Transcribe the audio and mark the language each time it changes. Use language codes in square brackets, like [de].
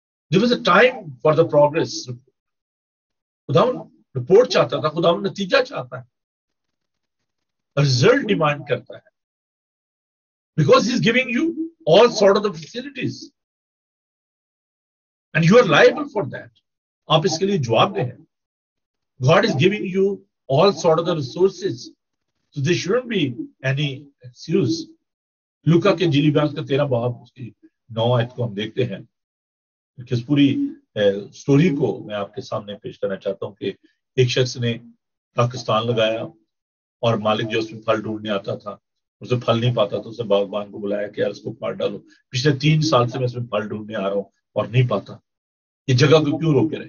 [en] There was a time for the progress. [hi] खुदावन report चाहता था, खुदावन नतीजा चाहता है, रिजल्ट डिमांड करता है. [en] Because he is giving you all sort of the facilities and you are liable for that. [hi] आप इसके लिए जवाबदेह हैं. [en] God is giving you all sort of the resources. So there shouldn't be any excuse. [hi] लूका के इंजीली बयान का 13 बाब उसकी 9 आयत को हम देखते हैं. इस पूरी स्टोरी को मैं आपके सामने पेश करना चाहता हूं कि एक शख्स ने पाकिस्तान लगाया और मालिक जो उसमें फल ढूंढने आता था, उसे फल नहीं पाता, तो उसने बागबान को बुलाया कि यार इसको काट डालो, पिछले 3 साल से मैं इसमें फल ढूंढने आ रहा हूं और नहीं पाता, ये जगह को क्यों रोके रहे?